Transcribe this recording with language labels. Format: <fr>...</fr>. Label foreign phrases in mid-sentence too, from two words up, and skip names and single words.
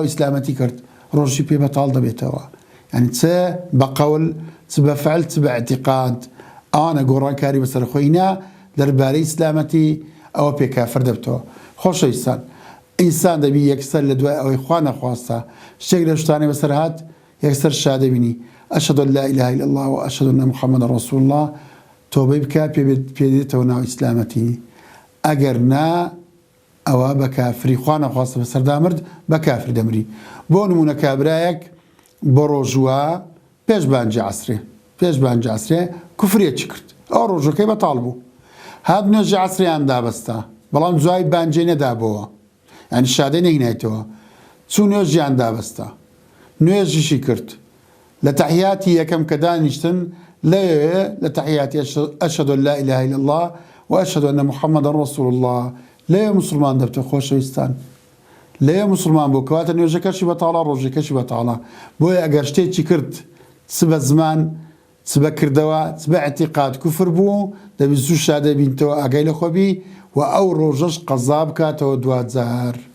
<ckb>ئیسلامەتی کرد ڕۆژی پێ بەتاڵ دەبێتەوە یعنی چ بە قەول چ بە فعل چ بە ئەعتیقاد ئەوانە گۆڕانکاری بەسەر خۆی نا دەربارەی ئیسلامەتی ئەوە پێکافر دەبتەوە خۆشەویستان ئینسان دەبی یەکسەر لە دوای ئەوەی خوا نەخواستە شتێک لە شتانەی بەسەر هات یەکسەر شادەبینی</ckb> <ar>ئەشهد أن لا إله إلا الله وأشهد أن محمد رسول الله</ar> <ckb>تۆبەی بکە پێدێتەوە ناو ئیسلامەتی ئەگەر نا ئەوە بە کافری خوا نەخواستە بەسەردا مرد بە کافر دەمری بۆ نمونە کابرایەک بۆ ڕۆژوە پێش بانجی عەسرێ کوفرێکی کرد ئەو ڕۆژەکەی بەتاڵ بوو هات نوێژی عەسریان دابەستە بەڵام دوای بانجێ نەدابەوە يعني شادەی نەهینایەتەوە چوو نوێژیان دابەستە نوێژیشی کرد لە تەحیاتی یەکەم کە دانیشتن لەوێ لە تەحیاتی</ckb> <ar>ئەشهد أن لا إله إلا الله وأشهد أن محمد رسول الله</ar> <ckb>لەوێ مسلمان دەبتە خۆشەویستان لەوێ مسلمان بوو کەواتە نوێژەکەشی بەتاڵە ڕۆژەکەشی بەتاڵە بۆیە ئەگەر شتێکی کرد چ بە زمان چ بە کردەوە چ بە ئەعتیقاد کوفر بوو دەبی زوو شادە بینتەوە ئاگای لە خۆبی و ئەو ڕۆژەش قەزا بکاتەوە دوجار</ckb>